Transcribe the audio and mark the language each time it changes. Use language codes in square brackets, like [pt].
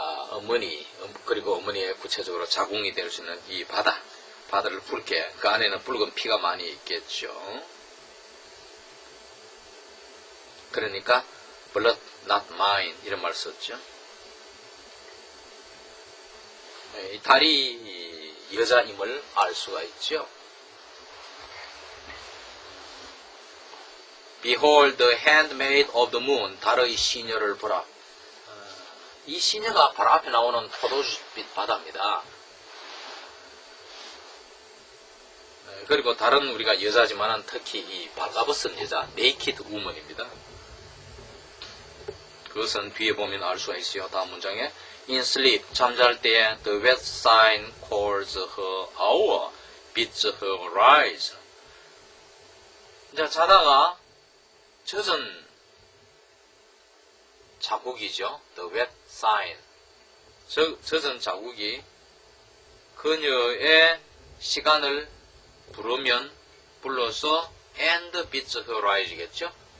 [ko] 어머니, 그리고 어머니의 구체적으로 자궁이 될 수 있는 이 바다를 붉게, 그 안에는 붉은 피가 많이 있겠죠. 그러니까 [en] blood not mine [ko] 이런 말 썼죠. 이 달이 여자임을 알 수가 있죠. [en] Behold the handmaid of the moon, [ko] 달의 시녀를 보라. 이 시녀가 바로 앞에 나오는 포도주빛 바다입니다. 그리고 달은 우리가 여자지만 특히 이 발라벗은 여자, [en] naked woman [ko] 입니다. 그것은 뒤에 보면 알 수가 있어요. 다음 문장에 [en] In sleep, [ko] 잠잘 때에 [en] the wet sign calls her hour, bids her rise. [ko] 이제 자다가 젖은 자국이죠. [en] The wet sign. [ko] 젖은 자국이 그녀의 시간을 불러서 [en] and bids her rise [ko] 겠죠.